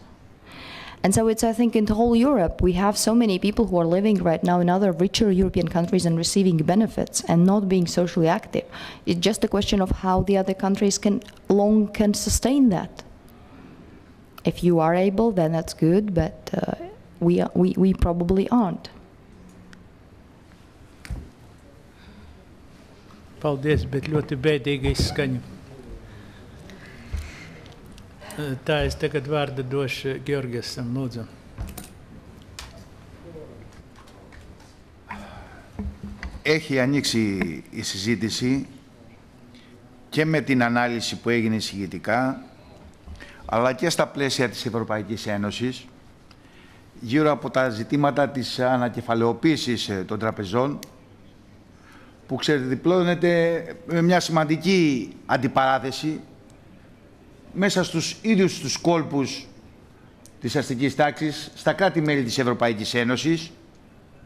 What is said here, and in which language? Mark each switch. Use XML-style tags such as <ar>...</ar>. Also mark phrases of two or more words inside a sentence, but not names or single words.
<en>And so it's, I think, in the whole Europe, we have so many people who are living right now in other richer European countries and receiving benefits and not being socially active. It's just a question of how the other countries can sustain that. If you are able, then that's good, but we probably aren't.</en> <lv>Paldies, bet ļoti bēdīga izskaņa. Tā es tagad vārdu došu Georgiasam, lūdzu.</lv> <el>Έχει ανοίξει η συζήτηση και με την ανάλυση που έγινε εισηγητικά, αλλά και στα πλαίσια της Ευρωπαϊκής Ένωσης, γύρω από τα ζητήματα της ανακεφαλαιοποίησης των τραπεζών, που ξεδιπλώνεται με μια σημαντική αντιπαράθεση μέσα στους ίδιους τους κόλπους της αστικής τάξης, στα κράτη-μέλη της Ευρωπαϊκής Ένωσης,</el>